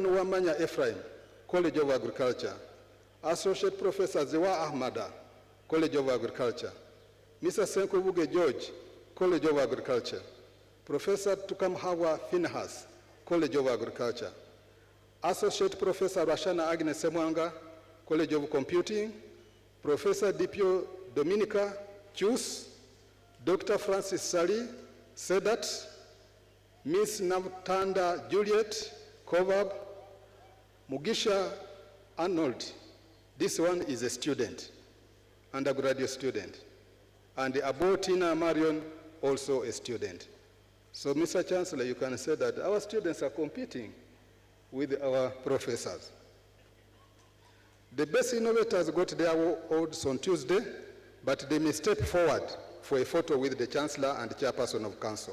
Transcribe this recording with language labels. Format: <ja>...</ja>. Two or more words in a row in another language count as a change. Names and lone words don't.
<en>Nwamanya Ephraim, College of Agriculture, Associate Professor Zewa Ahmada, College of Agriculture. Mr. Senkubuge George, College of Agriculture. Professor Tukamhawa Finhas, College of Agriculture. Associate Professor Rashana Agnes Semwanga, College of Computing. Professor Dipio Dominica Chus, Dr. Francis Sali, Sedat, Miss Navtanda Juliet, Kovab, Mugisha Arnold. This one is a student, undergraduate student. And Abotina Marion, also a student. So, Mr. Chancellor, you can say that our students are competing with our professors. The best innovators got their awards on Tuesday, but they may step forward for a photo with the Chancellor and Chairperson of Council.</en>